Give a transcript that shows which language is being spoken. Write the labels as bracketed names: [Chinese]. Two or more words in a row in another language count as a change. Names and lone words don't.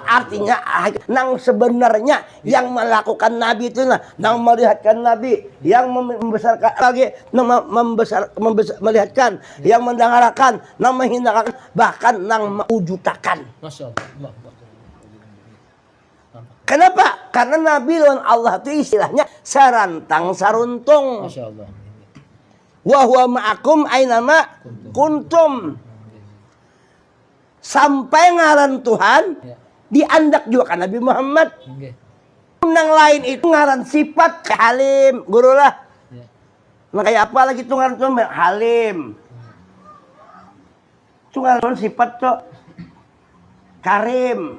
[Banjar] Artinya nang sebenarnya yang melakukan Nabi itu nang melihatkan Nabi, yang membesarkan lagi, melihatkan, yang mendengarkan, nang menghinakan, bahkan nang mewujudkan. [Arabic] Masya Allah. Kenapa? [Banjar] Karena Nabi lawan Allah itu istilahnya sarantang saruntung. [Arabic] Masya Allah. Wa huwa ma'akum ainama kuntum. [Banjar] Sampai ngaran Tuhan diandak juga kan Nabi Muhammad. Yang lain itu ngaran sifat halim, guru lah. Makanya apa lagi itu ngaran Tuhan halim. Itu ngaran sifat tuh karim.